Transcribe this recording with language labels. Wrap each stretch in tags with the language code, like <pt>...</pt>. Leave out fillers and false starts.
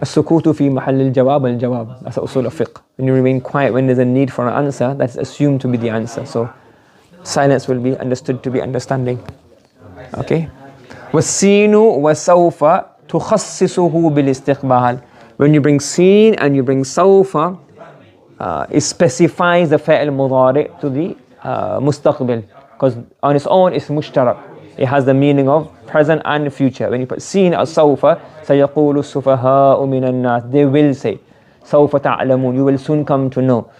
<ar>السكوت في محل الجواب الجواب.</ar> <en>That's usul al-fiqh. When you remain quiet when there's a need for an answer, that's assumed to be the answer. So silence will be understood to be understanding. Okay.</en> <ar>والسين وسوف تخصصه بالاستقبال.</ar> <en>When you bring sin and you bring sawfa, it specifies the fi'l mudari' to the mustaqbil, because on its own it's mushtarak. It has the meaning of present and future. When you put sin or sawfa,</en> <ar>سيقول السفهاء من الناس,</ar> <en>they will say</en> <ar>سوف تعلمون,</ar> <en>you will soon come to know.</en>